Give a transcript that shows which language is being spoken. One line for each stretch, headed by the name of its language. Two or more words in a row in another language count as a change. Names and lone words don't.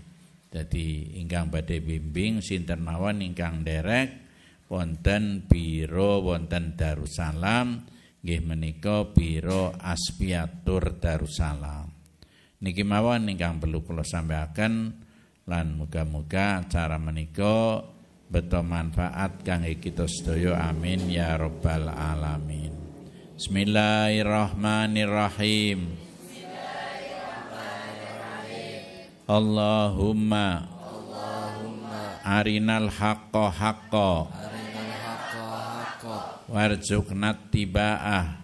Javanese: Dadi ingkang badhe bimbing sinten mawon ingkang derek wonten biro wonten Darussalam nggih menika biro Aspiatur Darussalam. Niki mawon ingkang perlu kula sampaikan lan muga-muga acara menika beto manfaat kangge kita sedaya
Arabic: آمين يا رب العالمين. بسم الله الرحمن الرحيم. اللهم أرنا الحق حقا وارزقنا اتباعه